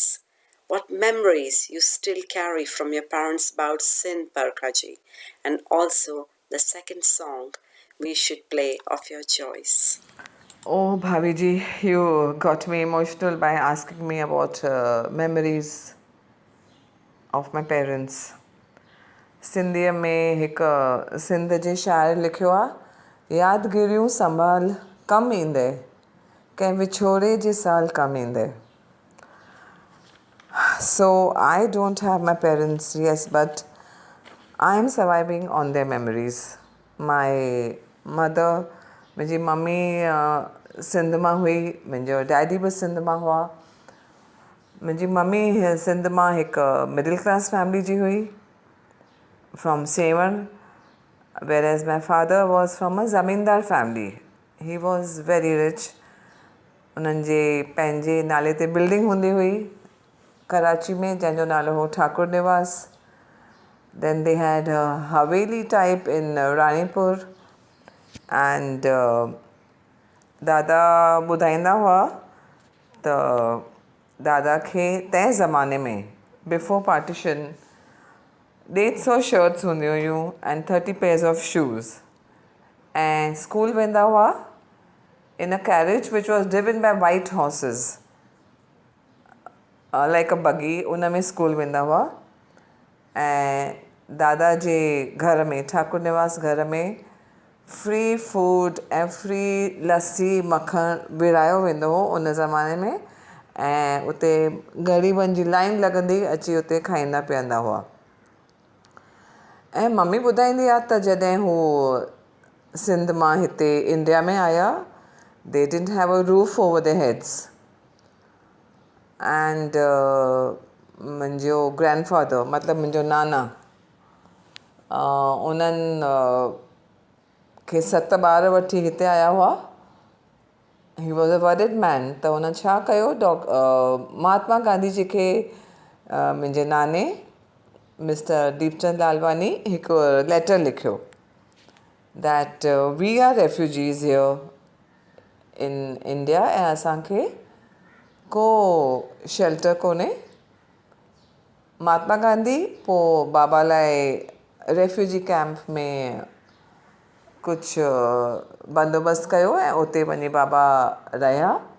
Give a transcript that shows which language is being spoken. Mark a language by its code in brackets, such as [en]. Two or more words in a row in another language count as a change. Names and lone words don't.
[en] What memories you still carry from your parents about Sindh, Barkha ji, and also the second song we should play of your choice. Oh, Bhavi ji, you got me emotional by asking me about memories. of my parents. [sd] सिंधीअ में हिकु सिंध जे शाइर लिखियो आहे, यादगिरियूं संभाल कमु ईंदे, कंहिं विछोड़े जे साल कमु ईंदे. [en] So I don't have my parents, yes, but I am surviving on their memories. My mother, [sd] मुंहिंजी मम्मी सिंध मां हुई, मुंहिंजो डैडी बि सिंध मां हुआ. मुंहिंजी मम्मी सिंध मां हिकु मिडिल क्लास फैमिली जी हुई, [en] from Sevan, whereas my father was from a zamindar family. He was very rich. [sd] उन्हनि जे पंहिंजे नाले ते बिल्डिंग हूंदी हुई कराची में, जंहिंजो नालो हो ठाकुर निवास. [en] Then they had a haveli type in Ranipur. [sd] And Dada ॿुधाईंदा हुआ त दादा खे तंहिं ज़माने में, [en] before partition, 150 shirts [sd] हूंदियूं हुयूं [en] and 30 pairs of shoes. [sd] ऐं स्कूल वेंदा हुआ [en] in a carriage which was driven by white horses, like a buggy. [sd] उन में स्कूल वेंदा हुआ. ऐं दादा जे घर में, ठाकुर निवास घर में, [en] free food [sd] ऐं फ्री लस्सी मखण विरायो वेंदो हो उन ज़माने में. ऐं उते ग़रीबनि जी लाइन लॻंदी, अची उते खाईंदा पीअंदा हुआ. ऐं मम्मी ॿुधाईंदी आहे त जॾहिं हू सिंध मां हिते इंडिया में आया, [en] they didn't have a roof over their heads. And मुंहिंजो grandfather, [sd] मतिलबु मुंहिंजो नाना, उन्हनि खे 7 ॿार वठी हिते आया हुआ. [en] He was a worried man. [sd] त उन छा कयो, महात्मा गांधी जी खे मुंहिंजे नाने मिस्टर दीपचंद लालवानी हिकु लेटर लिखियो [en] that we are refugees here in India [sd] ऐं असांखे को शेल्टर कोन्हे. महात्मा गांधी पोइ बाबा लाइ [en] refugee camp [sd] में कुझु बंदोबस्तु कयो ऐं उते वञी बाबा रहिया.